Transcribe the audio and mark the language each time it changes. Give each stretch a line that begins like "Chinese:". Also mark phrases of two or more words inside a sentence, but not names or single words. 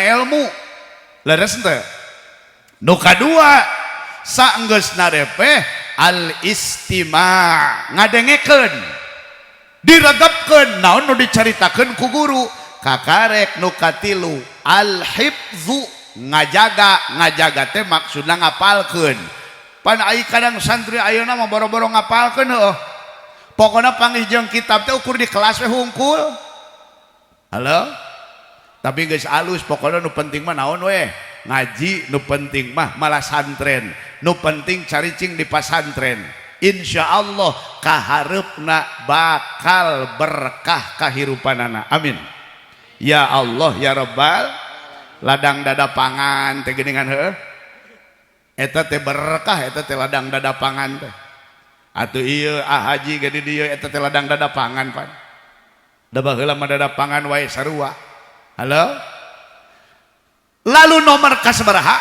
Sundanese: ilmu leres teu nu kadua saenggeusna repeh al istima' ngadengekeun diregepkeun naon nu dicaritakeun ku guru kakarek nu katilu al hifzu ngajaga teh maksudna ngapalkeun pan ai kadang santri ayeuna mah boro-boro ngapalkeun heuh pokona panggih jeung kitab teh ukur di kelas we hungkul Halo? Tapi geus alus pokoknya nu penting mah naon we? Ngaji nu penting mah malah santren. Nu penting caricing di pasantren. Insyaallah kahareupna bakal berkah kahirupanana. Amin.
Arabic: يا الله يا رب
Sundanese: ladang dada pangan teh geuningan heueuh. Eta teh berkah eta teh ladang dada pangan teh. Atuh ieu haji ge di dieu eta teh ladang dada pangan pan. Da baheula mah dada pangan wae sarua. Halo? Lalu nomor kasabaraha?